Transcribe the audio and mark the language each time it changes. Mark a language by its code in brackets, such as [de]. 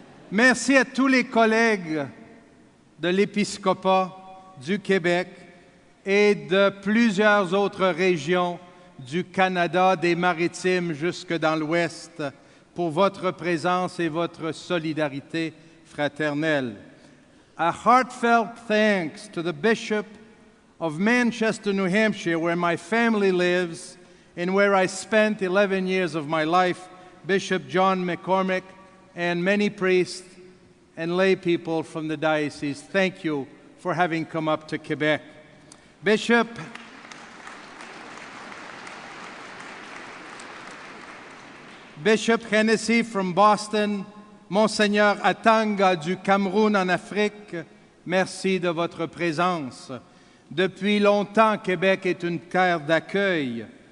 [fr] Merci à tous les collègues de l'Épiscopat du Québec et de plusieurs autres régions du Canada, des Maritimes jusque dans l'Ouest, pour votre présence et votre solidarité fraternelle. [en] A heartfelt thanks to the Bishop of Manchester, New Hampshire, where my family lives and where I spent 11 years of my life, Bishop John McCormick, and many priests and lay people from the diocese. Thank you for having come up to Quebec. Bishop Hennessy from Boston, [fr] Monseigneur Atanga du Cameroun en Afrique, merci de votre présence. Depuis longtemps, Québec est une terre d'accueil.